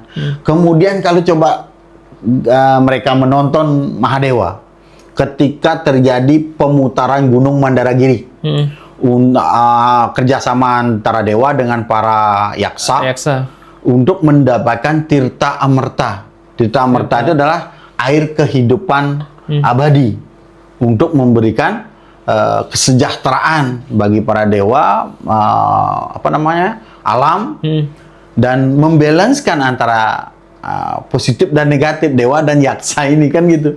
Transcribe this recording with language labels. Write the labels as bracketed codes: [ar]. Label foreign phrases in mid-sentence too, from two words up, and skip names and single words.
[id] Kemudian kalau coba mereka menonton Mahadewa ketika terjadi pemutaran Gunung Mandaragiri. kerjasama antara dewa dengan para yaksa Yaksa. untuk mendapatkan tirta amerta. Tirta amerta itu adalah air kehidupan abadi untuk memberikan kesejahteraan bagi para dewa, alam, dan membalanskan antara positif dan negatif dewa dan yaksa ini kan gitu.